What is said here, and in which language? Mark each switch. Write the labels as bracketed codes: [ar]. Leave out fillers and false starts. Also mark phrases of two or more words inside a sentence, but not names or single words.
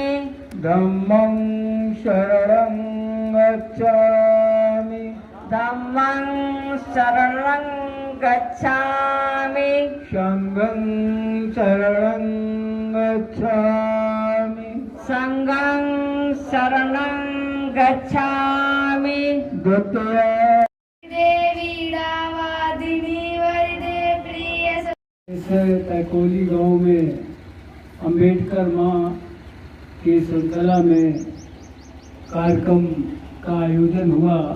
[pi] धम्मं शरणं गच्छामि, धम्मं शरणं गच्छामि, संघं शरणं गच्छामि, संघं शरणं गच्छामि। [hi] द्वितीय तैकोली गांव में अंबेडकर माँ की श्रृंखला में कार्यक्रम का आयोजन हुआ।